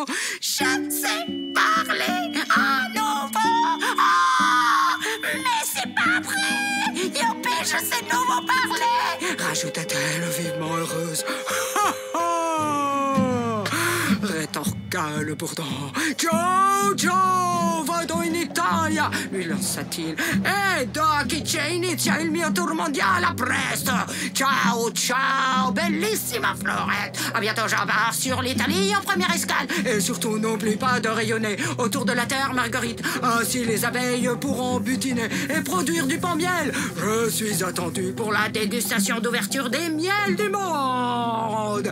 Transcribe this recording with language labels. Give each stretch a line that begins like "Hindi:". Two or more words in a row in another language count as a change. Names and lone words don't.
French: Je sais parler à nouveau. Ah, mais c'est pas vrai. Youpi, je sais nouveau parler. Rajouta-t-elle vivement heureuse. Rétorqua le bourdon.
Italian: Ciao, ciao, vado in Italia,
French: lui lança-t-il.
Italian: E da chi c'è inizia il mio tour mondiale, a presto. Ciao, ciao, bellissima Florette.
French: À bientôt, j'embarque sur l'Italie en première escale. Et surtout, n'oublie pas de rayonner autour de la terre, Marguerite. Ainsi, les abeilles pourront butiner et produire du pain-miel. Je suis attendu pour la dégustation d'ouverture des miels du monde.